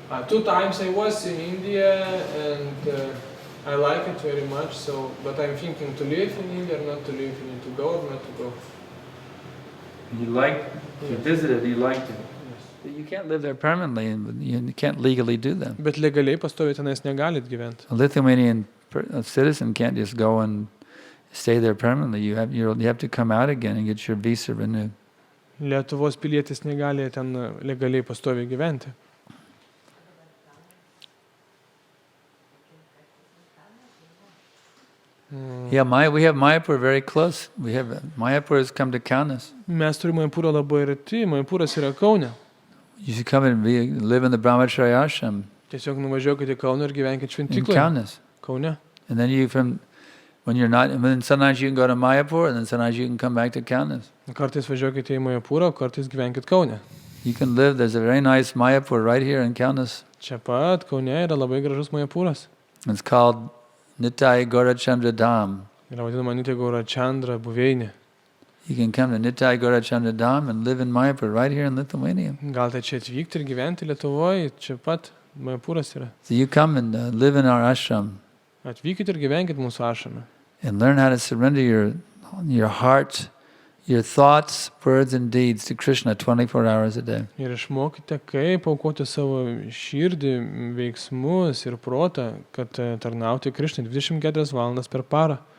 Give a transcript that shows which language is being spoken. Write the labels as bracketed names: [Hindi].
[English] 2 times I was in India and I like it very much. But I'm thinking to live in India or not to live in India, to go or not to go. You visited, you liked it. Yes. You can't live there permanently, and you can't legally do that. [Lithuanian] Bet legaliai pastoviai tenais negalit gyventi. [English] A Lithuanian citizen can't just go and stay there permanently. You have to come out again and get your visa renewed. [Lithuanian] Lietuvos pilietis negali ten legaliai pastoviai gyventi. [English] Yeah, we have Mayapur very close. Mayapur has come to Kaunas. [Lithuanian] Mes turime Mayapurą labai arti, Mayapuras yra Kaune. [English] You should come and live in the Brahmacharya ashram. [Lithuanian] Tiesiog nuvažiuokite į Kauną ir gyvenkite šventykloje. [English] Kaunas. [Lithuanian] Kaune. [English] And then then sometimes you can go to Mayapur and then sometimes you can come back to Kaunas. [Lithuanian] Kartais važiuokite į Mayapurą, kartais gyvenkite Kaune. [English] You can live, there's a very nice Mayapur right here in Kaunas. [Lithuanian] Čia pat Kaune yra labai gražus Mayapuras. [English] It's called Nitai Gaurachandra Dham. [Lithuanian] Yra vadinama Nitai Gaurachandra buveinė. [English] You can come to Nitai Gaurachandra Dham and live in Mayapur right here in Lithuania. [Lithuanian] Galite čia atvykti ir gyventi Lietuvoje, čia pat Mayapuras yra. [English] So you come and live in our ashram. [Lithuanian] Atvykite ir gyvenkite mūsų ašrame. [English] And learn how to surrender your heart, your thoughts, words and deeds to Krishna 24 hours a day. [Lithuanian] Ir išmokite, kaip aukoti savo širdį, veiksmus ir protą, kad tarnauti Krishnai 24 valandas per parą.